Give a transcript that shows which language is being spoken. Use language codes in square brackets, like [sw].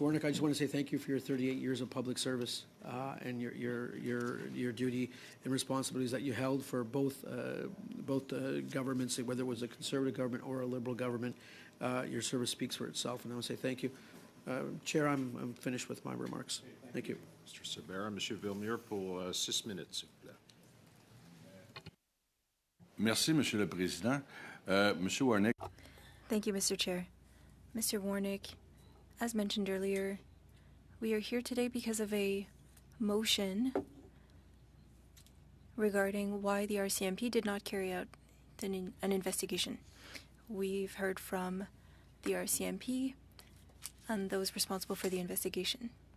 [en] Warnick, I just want to say thank you for your 38 years of public service and your duty and responsibilities that you held for both governments, whether it was a Conservative government or a Liberal government. Your service speaks for itself, and I want to say thank you. Chair, I'm finished with my remarks. Thank you. Mr. [fr] Sabera, Monsieur Villemure, pour 6 minutes, s'il vous plaît. Merci, Monsieur le Président. Monsieur Warnick. [en] Thank you, Mr. Chair. Mr. Warnick, as mentioned earlier, we are here today because of a motion regarding why the RCMP did not carry out an investigation. We've heard from the RCMP and those responsible for the investigation.